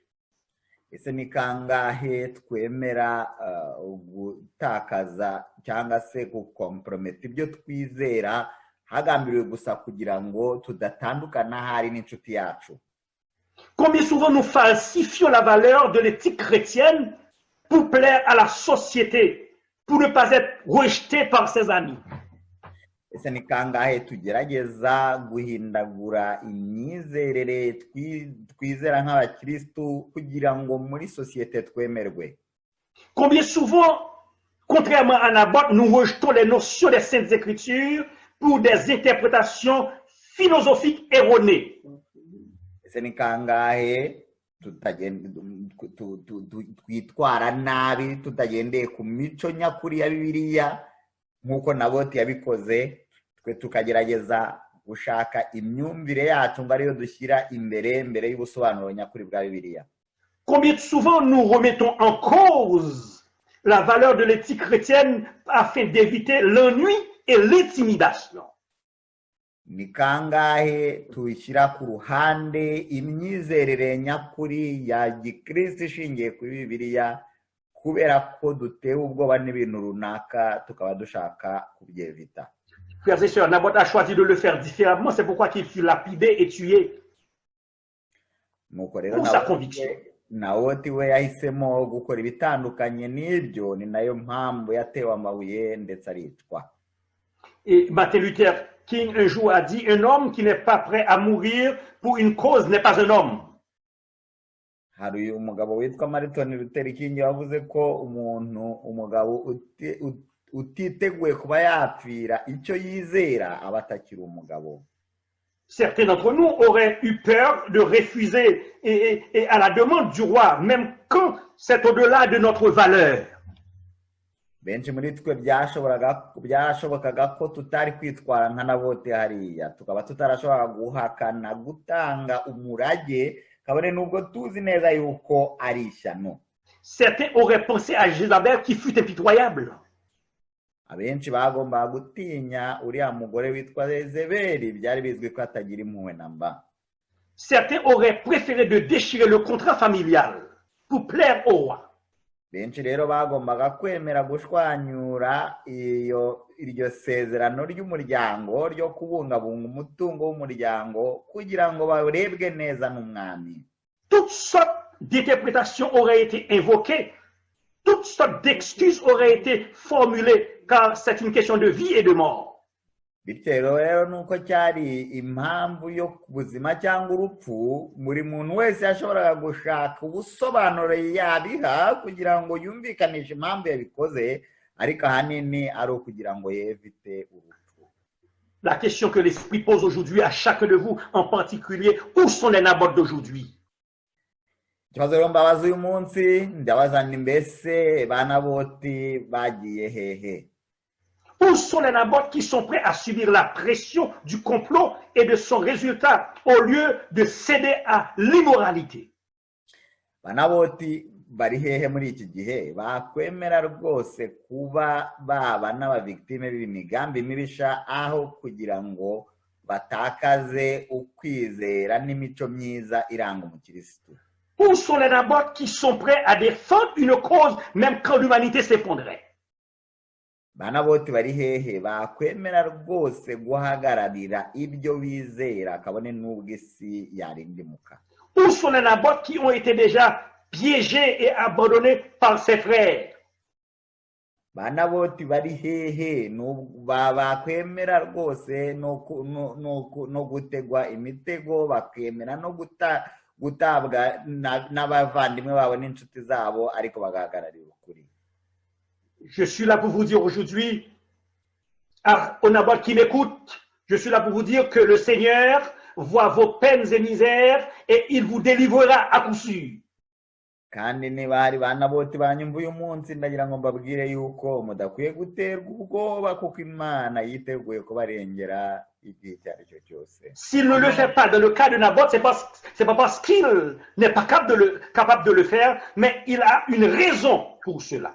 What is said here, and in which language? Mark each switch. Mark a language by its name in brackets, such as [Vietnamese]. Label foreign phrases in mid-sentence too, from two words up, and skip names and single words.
[Kinyarwanda] Ese ni kangahe twemera gutakaza cyangwa se gukomprometa ibyo twizera hagambiriwe gusa kugira ngo tudatandukana hari n'inshuti yacu. [French] Combien souvent nous falsifions la valeur de l'éthique chrétienne pour plaire à la société, pour ne pas être rejeté par ses amis. [Kinyarwanda] ese ni kangahe tugerageza guhindagura imyizerere twizera nk'abakirisitu kugira ngo muri sosiyete twemerwe? [French] Combien souvent, contrairement à Naboth, nous rejetons les notions des Saintes Écritures pour des interprétations philosophiques erronées. [Kinyarwanda] ese ni kangahe twitwara nabi tutagendeye ku mico nyakuri ya Bibiliya nk'uko Naboti yabikoze, twe tukagerageza gushaka imyumvire yacu ngo ariyo dushyira mbere y'ubusobanuro nyakuri bwa Bibiliya. [French] Combien souvent nous remettons en cause la valeur de l'éthique chrétienne afin d'éviter l'ennui et l'intimidation. [Kinyarwanda] Ni kangahe tuyishyira ku ruhande imyizerere nyakuri ya gikristo ishingiye kuri Bibiliya kubera ko dutewe ubwoba n'ibintu runaka tukaba dushaka kubyevita. [French] Frères et sœurs, Naboth a choisi de le faire différemment, c'est pourquoi il fut lapidé et tué [Kinyarwanda] Nuko rero [French] pour sa conviction. [Kinyarwanda] Naboti we yahisemo gukora ibitandukanye n'ibyo, ni nayo mpamvu yatewe amabuye ndetse aricwa. [French] Et Martin Luther King un jour a dit, un homme qui n'est pas prêt à mourir pour une cause n'est pas un homme. [Kinyarwanda] Hari umugabo witwa Martin Luther King wavuze ko umugabo utiteguye kuba yapfira icyo yizera aba atakiri umugabo. [French] Certains d'entre nous auraient eu peur de refuser et à la demande du roi, même quand c'est au-delà de notre valeur. [Kinyarwanda] Benshi muri twe byashobokaga ko tutari kwitwara nka Naboti hariya, tukaba tutarashobora guhakana gutanga umurage kabone nubwo tuzi neza yuko ari ishyano. [French] Certains auraient pensé à Jézabel qui fut impitoyable. [Kinyarwanda] Abenshi bagomba gutinya uriya mugore witwa Yezebeli, byari bizwi ko atagira impuhwe namba. [French] Certains auraient préféré de déchirer le contrat familial pour plaire au roi. [Kinyarwanda] Benshi rero bagombaga kwemera gushwanyura iryo sezerano ry'umuryango ryo kubungabunga umutungo w'umuryango kugira ngo barebwe neza n'umwami. [French] Toutes sortes d'interprétations auraient été invoquées, toutes sortes d'excuses auraient été formulées, car c'est une question de vie et de mort. [Kinyarwanda] Bityo rero nuko cyari impamvu yo kubuzima cyangwa urupfu, buri muntu wese yashoboraga gushaka ubusobanuro yabiha kugira ngo yumvikanishe impamvu yabikoze, ariko ahanini ari ukugira ngo yevite urupfu. [French] La question que l'Esprit pose aujourd'hui à chacun de vous, en particulier, où sont les Naboth d'aujourd'hui? [Kinyarwanda] Ikibazo rero mbabaza uyu munsi, ndabaza ni mbese ba Naboti bagiye hehe? [French] Où sont les Naboth qui sont prêts à subir la pression du complot et de son résultat au lieu de céder à l'immoralité? [Kinyarwanda] Ba Naboti bari hehe muri iki gihe? Bakwemera rwose kuba baba n'abavictime b'imigambi mibisha aho kugira ngo batakaze ukwizera n'imico myiza iranga umukirisitu? [French] Où sont les Naboth qui sont prêts à défendre une cause même quand l'humanité s'effondrait? [Kinyarwanda] Ba Naboti bari hehe? Bakwemera rwose guhagararira ibyo bizera kabone n'ubwo isi yarindimuka? [French] Où sont les Naboth qui ont été déjà piégés et abandonnés par ses frères? [Kinyarwanda] Ba Naboti bari hehe? Bakwemera rwose no gutegwa imitego, bakemera no gutabwa n'abavandimwe babo n'inshuti zabo, ariko bagahagararira ukuri. [French] Je suis là pour vous dire aujourd'hui, aux Naboth qui m'écoutent, je suis là pour vous dire que le Seigneur voit vos peines et misères et il vous délivrera à coup sûr. [Kinyarwanda] Kandi niba hari ba Naboti banyumva uyu munsi, ndagira ngo mbabwire yuko mudakwiye guterwa ubwoba kuko Imana yiteguye kubarengera igihe icyo ari cyo cyose. [French] S'il ne le fait pas dans le cas de Naboth, c'est pas parce qu'il n'est pas capable de le faire, mais il a une raison pour cela.